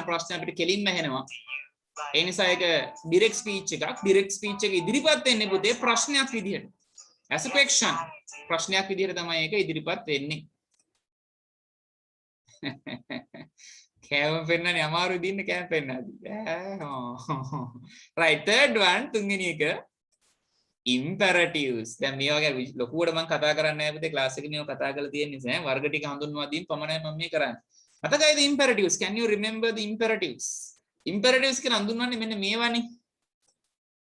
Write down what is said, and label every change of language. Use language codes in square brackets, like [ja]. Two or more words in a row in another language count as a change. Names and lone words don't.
[si] ප්‍රශ්න අපිට කෙලින්ම ඇහෙනවා ඒ නිසා ඒක [en] direct speech [si] එකක් [en] direct speech [si] එක ඉදිරිපත් වෙන්නේ පුතේ ප්‍රශ්නයක් විදිහට [en] as a question [si] ප්‍රශ්නයක් විදිහට තමයි ඒක ඉදිරිපත් වෙන්නේ කෑම පෙන්නන්නේ අමාරු දින්න කෑම පෙන්නන්නේ [en] right third one [si] තුන්වෙනි එක imperatives දැන් මේ වගේ ලොකුවට මම කතා කරන්නේ නැහැ පුතේ ක්ලාස් එකේ මේව කතා කරලා තියෙන නිසා වර්ග ටික හඳුන්වා දීම පමණයි මම මේ කරන්නේ මතකයිද [en] imperatives can you remember the imperatives imperatives [si] කියන හඳුන්වන්නේ මෙන්න මේවානේ